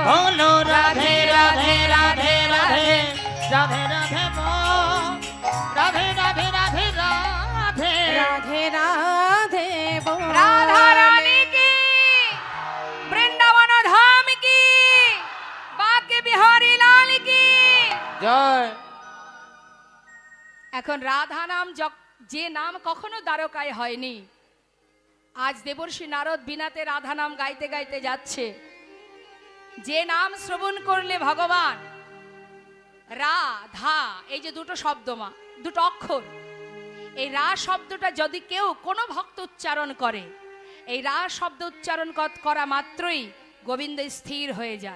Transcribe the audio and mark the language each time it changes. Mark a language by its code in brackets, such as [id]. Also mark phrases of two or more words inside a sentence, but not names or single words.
[hi] बोलो राधे राधे राधे राधे राधे राधे बोल, राधे राधे राधे राधे राधे राधे बोल, राधा रानी की, वृंदावन धाम की, बाके बिहारी लाल की [bn] জয়। এখন রাধা নাম যে নাম কখনো দ্বারকায় হয়নি, আজ দেবর্ষী নারদ বিনাতে রাধা নাম গাইতে গাইতে যাচ্ছে। যে নাম শ্রবণ করলে ভগবান রাধা, এই যে দুটো শব্দ মা, দুটো অক্ষর, এই রা শব্দটা যদি কেউ কোনো ভক্ত উচ্চারণ করে, এই রা শব্দ উচ্চারণ করা মাত্রই গোবিন্দ স্থির হয়ে যান।